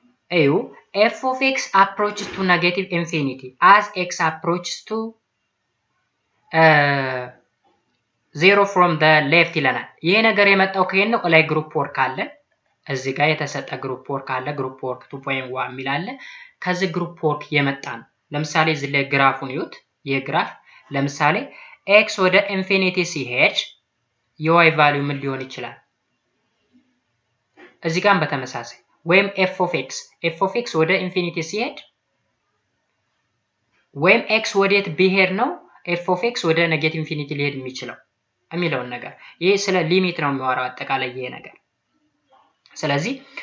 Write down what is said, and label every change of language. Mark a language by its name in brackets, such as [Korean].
[English] f of x approaches to negative infinity as x approaches to 0 from the left [Amharic] ይለናል። ይሄ ነገር የመጣው ከየት ነው? ላይ ግሩፕ ወርክ አለ። እዚህ ጋር የተሰጠ ግሩፕ ወርክ አለ። ግሩፕ ወርክ 2.1 የሚል አለ። ከዚህ ግሩፕ ወርክ የመጣ ነው። ለምሳሌ እዚህ ላይ ግራፉን ይዩት። ይሄ ግራፍ ለምሳሌ x ወደ ኢንፊኒቲ ሲሄድ የy ቫልዩ ምን ሊሆን ይችላል? እዚህ ጋርም በተመሳሳይ ወይም f of x ወደ ኢንፊኒቲ ሲሄድ ወይም x ወዴት ቢሄድ ነው f of x ወደ ኔጌቲቭ ኢንፊኒቲ ሊሄድ የሚችለው የሚለውን ነገር ይሄ ስለ ሊሚት ነው የሚያወራው አጠቃላይ ይሄ ነገር። ስለዚህ